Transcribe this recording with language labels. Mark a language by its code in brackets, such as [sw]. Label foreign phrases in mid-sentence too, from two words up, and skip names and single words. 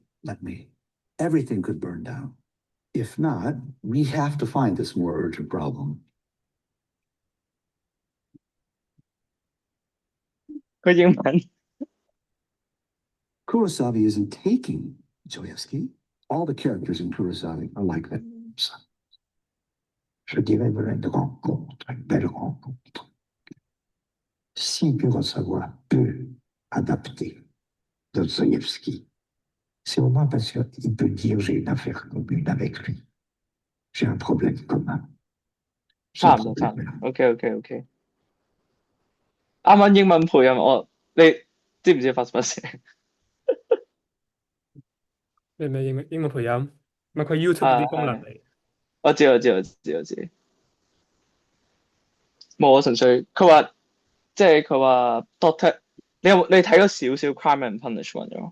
[en] Everything could burn down. If not, we have to find this more urgent problem. [yue] 佢英文 [en] Kurosawa isn't taking Dostoevsky. All the characters in Kurosawa are like that. [fr] Je dirais me rendre compte, une belle rencontre. Si Kurosawa peut adapter Dostoevsky, c'est au moins parce qu'il peut dire j'ai une affaire commune avec lui. J'ai un problème commun. [yue] 差唔多差唔多， [en] OK OK OK。 [yue] 啱啱英文配音，你知唔知發生乜事？咩英文配音？唔係佢 YouTube 嗰啲功能係，嚟。我知。冇，我純粹佢話 Doctor，你睇咗少少 Crime and Punishment 咗？